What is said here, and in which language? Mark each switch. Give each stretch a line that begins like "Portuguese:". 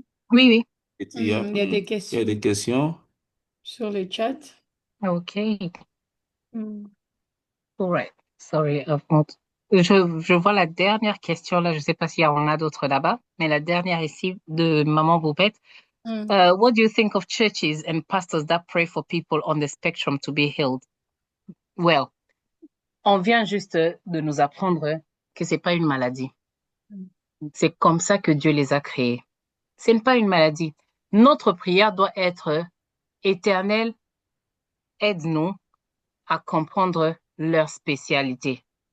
French: Oui, oui. Il y a des Il y a questions des questions. sur le chat.
English: OK. All right. Sorry.
French: Je vois la dernière question là. Je ne sais pas s'il y en a d'autres là-bas, mais la dernière ici de Maman Boubette.
English: What do you think of churches and pastors that pray for people on the spectrum to be healed?
French: Well, on vient juste de nous apprendre que c'est pas une maladie. C'est comme ça que Dieu les a créés. Ce n'est pas une maladie. Notre prière doit être Éternel, aide-nous à comprendre leur spécialité.